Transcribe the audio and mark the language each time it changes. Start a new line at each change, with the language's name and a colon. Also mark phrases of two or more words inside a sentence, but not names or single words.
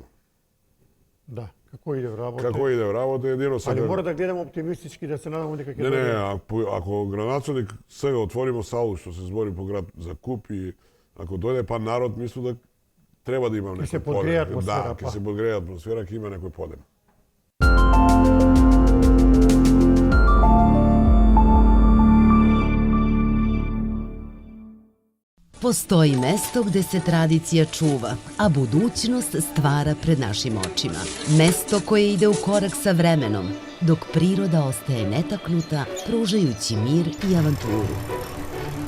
Macedonian: Да, како иде работа. Како иде работа, едино Али сакам... мора да гледаме оптимистички, да се надаме дека ќе Не, дојде. ако градоначелник сега отворимо салу што се збори по град за куп и ако дојде па народ, мислам да треба да има некој се подгрее атмосфера, Да, па. ќе се подгрее атмосфера, ќе има некој подем.
Serbian: Postoji mesto gde se tradicija čuva, a budućnost stvara pred našim očima. Mesto koje ide u korak sa vremenom, dok priroda ostaje netaknuta, pružajući mir i avanturu.